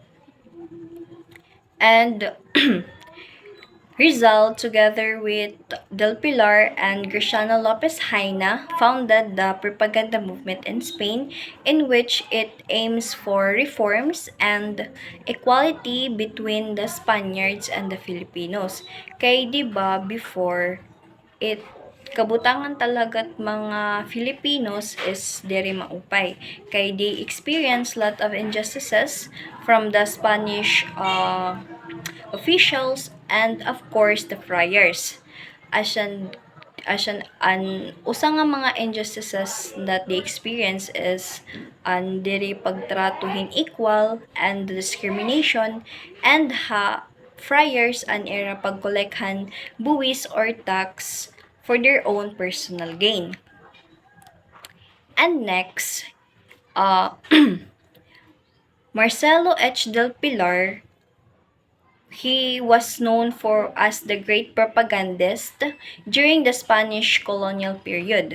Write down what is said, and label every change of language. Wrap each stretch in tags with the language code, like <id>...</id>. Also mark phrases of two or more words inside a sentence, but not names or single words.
<en>And Rizal, together with Del Pilar and Graciano Lopez Haina, founded the propaganda movement in Spain, in which it aims for reforms and equality between the Spaniards and the Filipinos.</en> <war>Kay 'di ba</war> <en>before</en> <war>it kabutangan talaga't mga</war> <en>Filipinos is</en> <war>diri maupay kay</war> <en>they experience lot of injustices from the Spanish officials, and of course the friars.</en> <war>Asyan usa nga mga</war> <en>injustices that they experience is</en> <war>ang diri pagtratuhin</war> <en>equal and discrimination, and friars</en> <war>an era pagkolekhan buwis</war> <en>or tax for their own personal gain. And next, uh, Marcelo H. del Pilar. He was known for as the great propagandist during the Spanish colonial period.</en>